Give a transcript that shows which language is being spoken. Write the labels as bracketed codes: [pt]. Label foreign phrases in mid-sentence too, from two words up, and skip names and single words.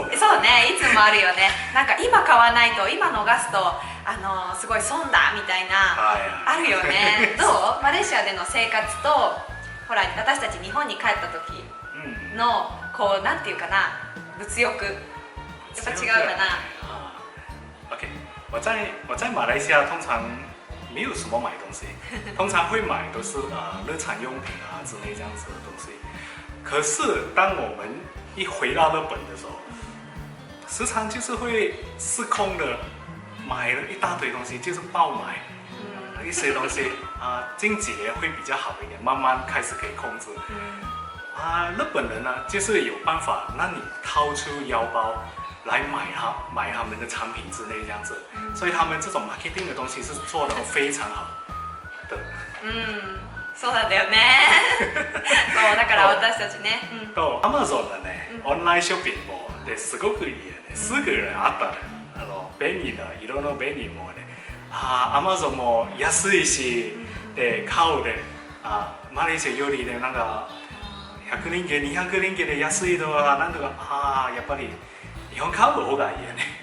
[ja] そうね、いつもあるよね。なんか今買わないと、今逃すとすごい損だみたいな、あるよねどう？マレーシアでの生活と、ほら私たち日本に帰った時のこうなんていうかな、物欲やっぱ違うかな。 [zh] OK，我在马来西亚通常没有什么买东西，通常会买都是日常用品啊之类这样子的东西。可是当我们一回到日本的时候，时常就是会失控的买了一大堆东西，就是爆买一些东西近几年会比较好一点，慢慢开始可以控制。日本人呢，就是有办法让你掏出腰包来买他们的产品之类这样子，所以他们这种 marketing 的东西是做得非常好的。 [ja] そうなんだよねそうだから私たちね。 Amazon のね、オンラインショッピングもすごくいいよね。すぐあったね。便利な色の便利もね。Amazon も安いし、で買うでマレーシアよりね、なんか100リンゲ200リンゲで安いのはなんとかやっぱり日本買う方がいいよね。